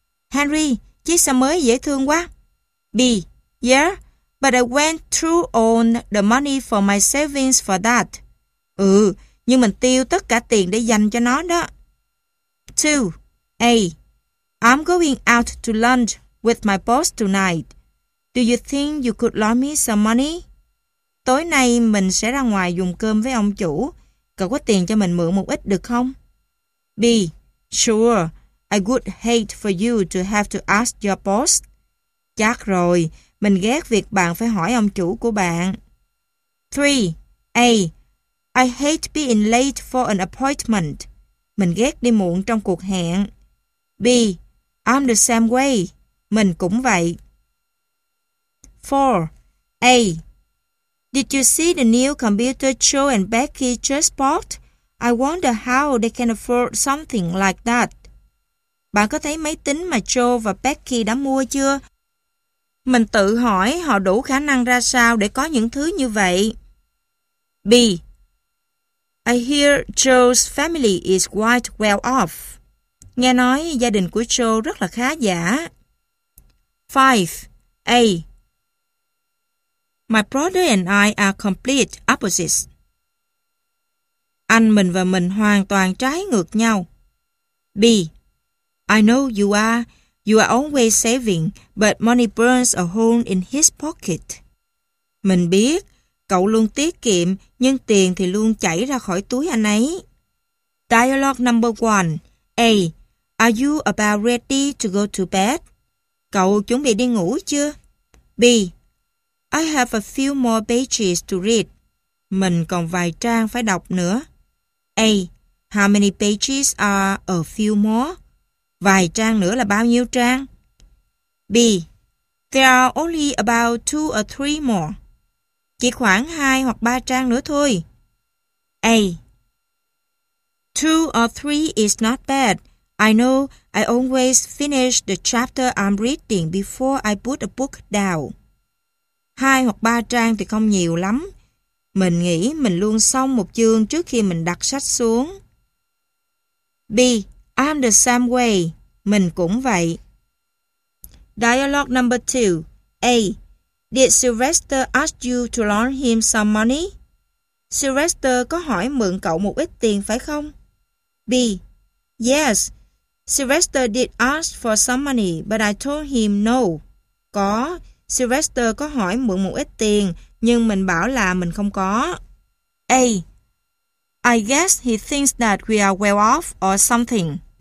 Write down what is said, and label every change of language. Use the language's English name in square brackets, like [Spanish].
[Vietnamese] Henry, chiếc xe mới dễ thương quá. B. [English] Yeah, but I went through all the money for my savings for that. [Vietnamese] Ừ, nhưng mình tiêu tất cả tiền để dành cho nó đó. 2. A. [English] I'm going out to lunch with my boss tonight. Do you think you could loan me some money? [Vietnamese] Tối nay mình sẽ ra ngoài dùng cơm với ông chủ. Cậu có tiền cho mình mượn một ít được không? B. [English] Sure, I would hate for you to have to ask your boss. Chắc rồi, [Vietnamese] Mình ghét việc bạn phải hỏi ông chủ của bạn. 3. A. [English] I hate being late for an appointment. [Vietnamese] Mình ghét đi muộn trong cuộc hẹn. [English] B. I'm the same way. Mình cũng vậy. 4. A. Did you see the new computer Joe and Becky just bought? I wonder how they can afford something like that. [Vietnamese] Bạn có thấy máy tính mà Joe và Becky đã mua chưa? Mình tự hỏi họ đủ khả năng ra sao để có những thứ như vậy. B. [English] I hear Joe's family is quite well off. [Vietnamese] Nghe nói gia đình của Joe rất là khá giả. 5. A. [English] My brother and I are complete opposites. [Vietnamese] Anh mình và mình hoàn toàn trái ngược nhau. [English] B. I know you are. You are always saving, but money burns a hole in his pocket. [Vietnamese] Mình biết, cậu luôn tiết kiệm, nhưng tiền thì luôn chảy ra khỏi túi anh ấy. [English] Dialogue number 1. A. Are you about ready to go to bed? Cậu chuẩn bị đi ngủ chưa? B. I have a few more pages to read. [Vietnamese] Mình còn vài trang phải đọc nữa. A. [English] How many pages are a few more? [Vietnamese] Vài trang nữa là bao nhiêu trang? B. [English] There are only about 2 or 3 more. [Vietnamese] Chỉ khoảng 2 hoặc 3 trang nữa thôi. [English] A. 2 or 3 is not bad. I know I always finish the chapter I'm reading before I put a book down. [Vietnamese] 2 hoặc 3 trang thì không nhiều lắm. Mình nghĩ mình luôn xong một chương trước khi mình đặt sách xuống. [English] B. I'm the same way. Mình cũng vậy. Dialogue number 2. A. Did Sylvester ask you to loan him some money? [Vietnamese] Sylvester có hỏi mượn cậu một ít tiền phải không? [English] B. Yes. Sylvester did ask for some money, but I told him no. [Vietnamese] Có. Sylvester có hỏi mượn một ít tiền, nhưng mình bảo là mình không có. [English] A. I guess he thinks that we are well off or something.